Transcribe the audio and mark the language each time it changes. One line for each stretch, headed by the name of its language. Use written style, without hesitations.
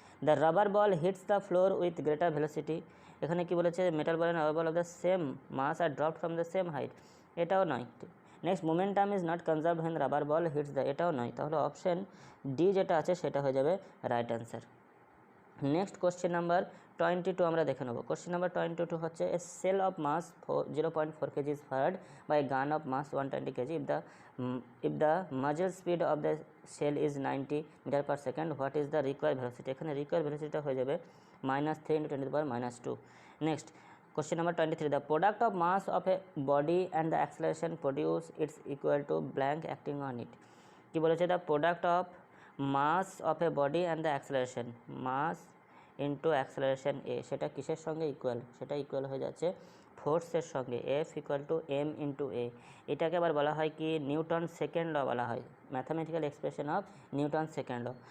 English: the rubber ball hits the floor with greater velocity,
Bangla: এখানে কি বলেছে,
English: metal ball and rubber ball of the same mass are dropped from the same height,
Bangla: এটাও নয়।
English: next, momentum is not conserve when rubber ball hits the,
Bangla: এটাও নয়।
English: তাহলে option D
Bangla: যেটা আছে সেটা হয়ে যাবে
English: Right answer. Next question number
Bangla: 22 আমরা দেখে নেব।
English: Question number 22 হচ্ছে, a shell of mass 0.4 kg is fired by a gun of mass 120 kg if the muzzle speed of the shell is 90 meter per second, what is the required velocity?
Bangla: এখানে required velocity হয়ে যাবে -3 × 10⁻²।
English: Next question number 23, the product of mass of a body and the acceleration produced is equal to blank acting on it। কি বলেছে, the product of mass of a body and the acceleration, mass into acceleration a,
Bangla: সেটা কিসের সঙ্গে equal, সেটা equal হয়ে যাচ্ছে ফোর্সের সঙ্গে,
English: F equal to m into a.
Bangla: এটাকে আবার বলা হয় কি,
English: Newton second law বলা হয়, mathematical expression of Newton second law.